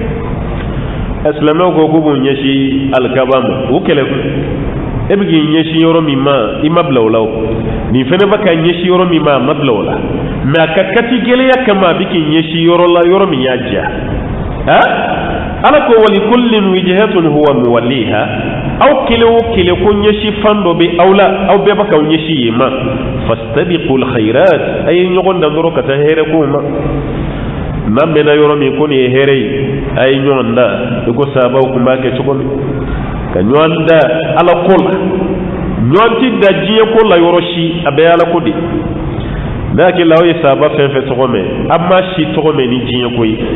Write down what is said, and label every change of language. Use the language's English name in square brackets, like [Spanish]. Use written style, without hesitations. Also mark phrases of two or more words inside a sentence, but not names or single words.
[Bambara] islamew ko k'u b'u ɲɛsi alikaba ma o kɛlɛ kun e bɛ k'i ɲɛsin yɔrɔ min ma i ma bila o la o nin fana bɛ ka ɲɛsin yɔrɔ min ma a ma bila o la mais a ka kati gɛlɛya kama a bɛ k'i ɲɛsin yɔrɔ la yɔrɔ min y'a diya ala ko [Arabic] ولكل وجهة هو موليها [Bambara] aw kelen o kelen ko ɲɛsin fan dɔ bɛ aw la aw bɛɛ bɛ k'aw ɲɛsin yen ma [Arabic] فاستبقوا الخيرات [Bambara] a ye ɲɔgɔn dan dɔrɔn ka taa hɛrɛ kow ma n'an mɛnna yɔrɔ min ko nin ye hɛrɛ ye a ye ɲɔgɔn da i ko sahabaw tun b'a kɛ cogo min ka ɲɔgɔn da ala ko la ɲɔgɔn ti da diɲɛ ko la yɔrɔ si a bɛɛ ala ko de n'a hakili aw ye sahaba fɛn fɛn tɔgɔ mɛn a ma si tɔgɔ mɛn ni diɲɛ ko ye